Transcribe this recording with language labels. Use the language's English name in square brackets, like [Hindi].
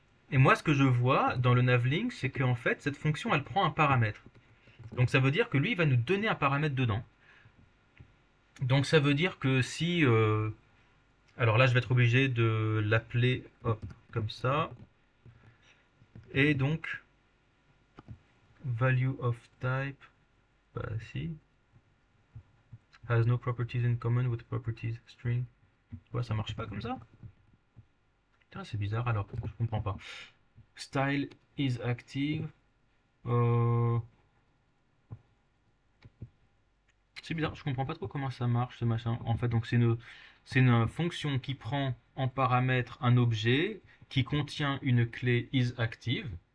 [French] Et moi, ce que je vois dans le navlink, c'est qu'en fait, cette fonction, elle prend un paramètre. Donc ça veut dire que lui, il va nous donner un paramètre dedans. Donc ça veut dire que si... alors là, je vais être obligé de l'appeler hop, comme ça. Et donc, [English] value of type, [French] bah si, [English] has no properties in common with properties string. [French] Ouais, ça marche pas comme ça? Putain, c'est bizarre alors, je comprends pas. [English] Style is active. [French] Euh, c'est bizarre, je comprends pas trop comment ça marche ce machin. En fait, donc c'est une fonction qui prend en paramètre un objet qui contient une clé isActive.